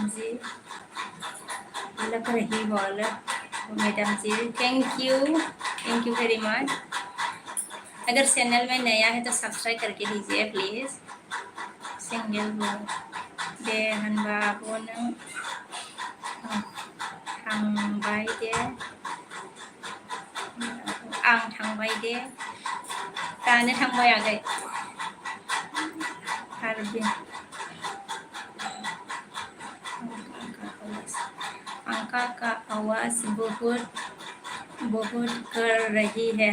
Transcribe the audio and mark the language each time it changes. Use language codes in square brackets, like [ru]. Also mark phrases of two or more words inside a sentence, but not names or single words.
[hi] जी लग रही हो मैडम जी [en] thank you very much [hi] अगर चैनल में नया है तो सब्सक्राइब करके दीजिए प्लीज़ [brx] सिंगल दे होनबा आब' नों थांबाय दे आं थांबाय दे दानो थांबाय आगै आरबिन [hi] पंखा का आवाज बहुत बहुत कर रही है।